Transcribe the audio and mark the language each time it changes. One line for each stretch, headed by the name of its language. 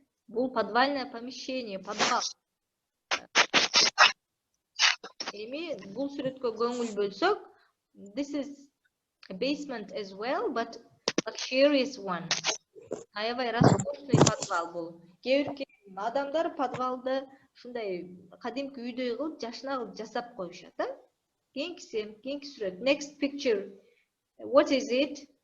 Russian: Бул подвальное помещение, подвал.
Kyrgyz: Эми бул сүрөткө көңүл бөлсөк,
English: this is a basement as well, but luxurious one.
Kyrgyz: Аябай роскошный подвал бул. Кээ бир адамдар подвалды ушундай кадимки үйдөй кылып, жашына кылып жасап коюшат, Кийинки сүрөт.
English: Next picture. What is it?